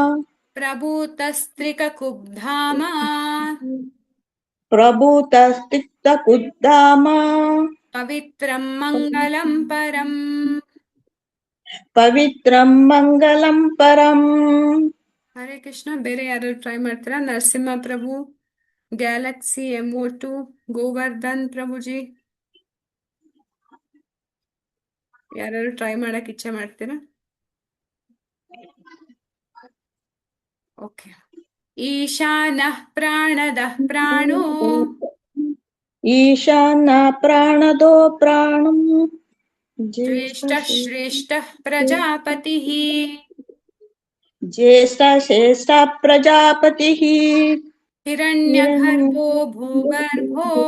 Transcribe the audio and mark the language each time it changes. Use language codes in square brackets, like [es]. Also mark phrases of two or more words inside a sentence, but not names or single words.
[sa] प्रभूतस्त्रिककुब्धाम प्रभूतस्तिक्तकुद्धाम पवित्रं मङ्गलं परम् पवित्रं मङ्गलं परम् [kn] ಹರೇ ಕೃಷ್ಣ. ಬೇರೆ ಯಾರು ಟ್ರೈ ಮಾಡ್ತೀರಾ? ನರಸಿಂಹ ಪ್ರಭು, ಗ್ಯಾಲಕ್ಸಿ M02, ಗೋವರ್ಧನ್ ಪ್ರಭುಜಿ, ಯಾರು ಟ್ರೈ ಮಾಡಕ್ ಇಚ್ಛೆ ಮಾಡ್ತೀರಾ? ಓಕೆ. [sa] ಈಶಾನಃ ಪ್ರಾಣದಃ ಪ್ರಾಣೋ ईशान प्राणदो प्राणम् ಜ್ಯೇಷ್ಠಃ ಶ್ರೇಷ್ಠಃ ಪ್ರಜಾಪತಿಃ ज्येष्ठ श्रेष्ठ प्रजापतिः ಹಿರಣ್ಯಗರ್ಭೋ ಭೂಗರ್ಭೋ